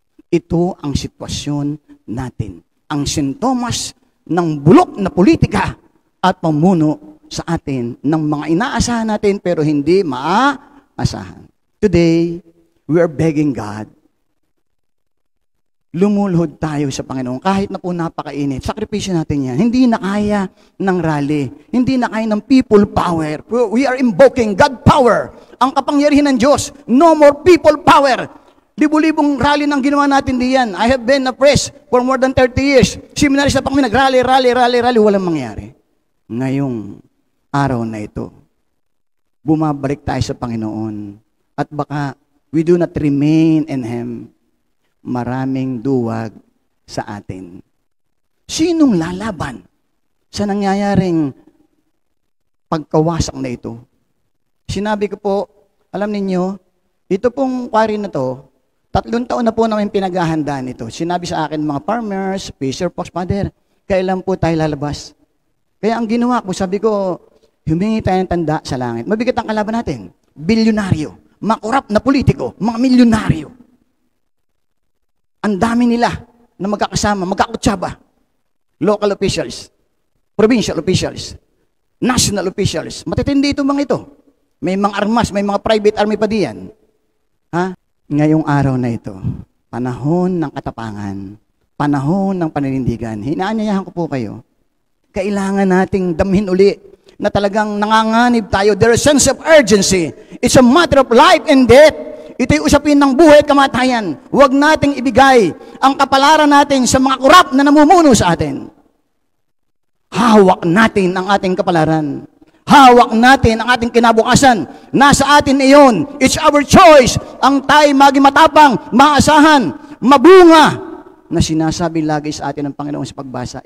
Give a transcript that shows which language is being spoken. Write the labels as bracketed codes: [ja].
[tl] Ito ang sitwasyon natin. Ang sintomas ng bulok na politika at pamuno sa atin ng mga inaasahan natin pero hindi maaasahan. [en] Today, we are begging God. [tl] Lumuluhod tayo sa Panginoon kahit na po napakainit. Sakripisyo natin yan. Hindi na kaya ng rally. Hindi na kaya ng people power. [en] We are invoking God power. [tl] Ang kapangyarihan ng Diyos. [en] No more people power. [tl] Libo-libong rally nang ginawa natin diyan. [en] I have been oppressed for more than 30 years. [tl] Seminaries na pa kami nag-rally. Walang mangyari. Ngayong araw na ito, bumabalik tayo sa Panginoon. At baka [en] we do not remain in Him. [tl] Maraming duwag sa atin. Sinong lalaban sa nangyayaring pagkawasak na ito? Sinabi ko po, alam ninyo, ito pong quarry na to, 3 taon na po namin pinaghahandaan ito. Sinabi sa akin mga farmers, fisher folks, Father, kailan po tayo lalabas? Kaya ang ginawa ko, sabi ko, humingi tayo ng tanda sa langit. Mabigat ang kalaban natin. Bilyonaryo, makurap na politiko, mga milyonaryo. Ang dami nila na magkakasama, magkakutsaba. [en] Local officials, provincial officials, national officials. [tl] Matitindi ito mga ito. May mga armas, may mga private army pa diyan. Ngayong araw na ito, panahon ng katapangan, panahon ng paninindigan. Hinaanyayahan ko po kayo. Kailangan nating damhin uli na talagang nanganganib tayo. [en] There is a sense of urgency. It's a matter of life and death. [tl] Ito'y usapin ng buhay at kamatayan. Huwag nating ibigay ang kapalaran natin sa mga kurap na namumuno sa atin. Hawak natin ang ating kapalaran. Hawak natin ang ating kinabukasan. Nasa atin iyon. [en] It's our choice. [tl] Ang tayo maging matapang, maasahan, mabunga na sinasabi lagi sa atin ng Panginoon sa pagbasa.